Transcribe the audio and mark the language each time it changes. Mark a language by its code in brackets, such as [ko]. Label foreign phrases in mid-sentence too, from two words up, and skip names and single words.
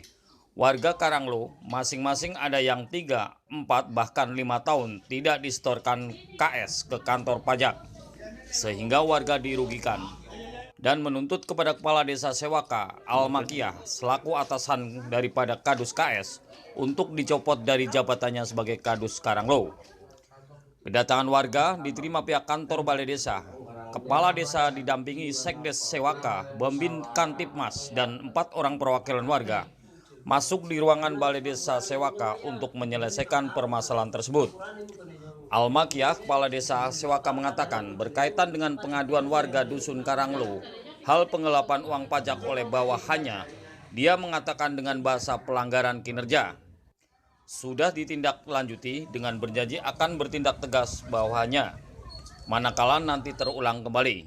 [id] Warga Karanglo masing-masing ada yang 3, 4, bahkan 5 tahun tidak disetorkan KS ke kantor pajak, sehingga warga dirugikan dan menuntut kepada Kepala Desa Sewaka Al-Makiyah selaku atasan daripada kadus KS untuk dicopot dari jabatannya sebagai kadus Karanglo. Kedatangan warga diterima pihak kantor Balai Desa. Kepala Desa didampingi Sekdes Sewaka, Bambin Kantipmas, dan 4 orang perwakilan warga masuk di ruangan Balai Desa Sewaka untuk menyelesaikan permasalahan tersebut. Al-Makiyah, Kepala Desa Sewaka, mengatakan berkaitan dengan pengaduan warga Dusun Karanglo hal penggelapan uang pajak oleh bawahannya, dia mengatakan dengan bahasa pelanggaran kinerja sudah ditindaklanjuti dengan berjanji akan bertindak tegas bawahannya manakala nanti terulang kembali.